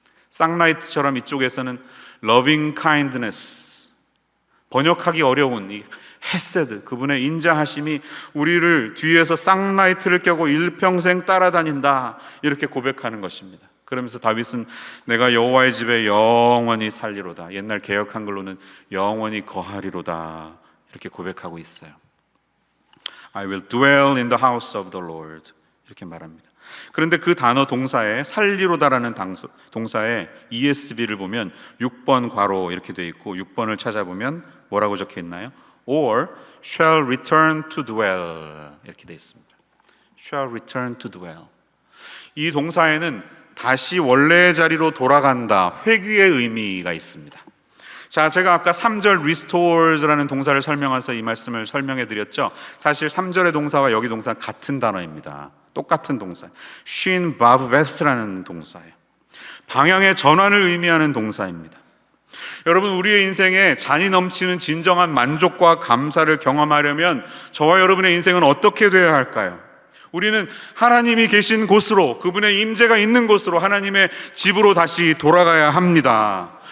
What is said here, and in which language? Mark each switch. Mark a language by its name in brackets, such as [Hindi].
[Korean] 쌍라이트처럼 이쪽에서는 [English] loving kindness, [Korean] 번역하기 어려운 이 헤세드, 그분의 인자하심이 우리를 뒤에서 쌍라이트를 껴고 일평생 따라다닌다 이렇게 고백하는 것입니다. 그러면서 다윗은 내가 여호와의 집에 영원히 살리로다, 옛날 개역 한글로는 영원히 거하리로다 이렇게 고백하고 있어요. [English] I will dwell in the house of the Lord [Korean] 이렇게 말합니다. 그런데 그 단어 동사에 살리로다라는 동사에 ESV를 보면 6번 괄호 이렇게 되어 있고 6번을 찾아보면 뭐라고 적혀 있나요? [English] Or shall return to dwell [Korean] 이렇게 되어 있습니다. [English] Shall return to dwell. [Korean] 이 동사에는 다시 원래의 자리로 돌아간다, 회귀의 의미가 있습니다. 자, 제가 아까 3절 restores라는 동사를 설명해서 이 말씀을 설명해 드렸죠. 사실 3절의 동사와 여기 동사는 같은 단어입니다. 똑같은 동사. shin bav best라는 동사예요. 방향의 전환을 의미하는 동사입니다. 여러분, 우리의 인생에 잔이 넘치는 진정한 만족과 감사를 경험하려면 저와 여러분의 인생은 어떻게 되어야 할까요? 우리는 하나님이 계신 곳으로, 그분의 임재가 있는 곳으로, 하나님의 집으로 다시 돌아가야 합니다.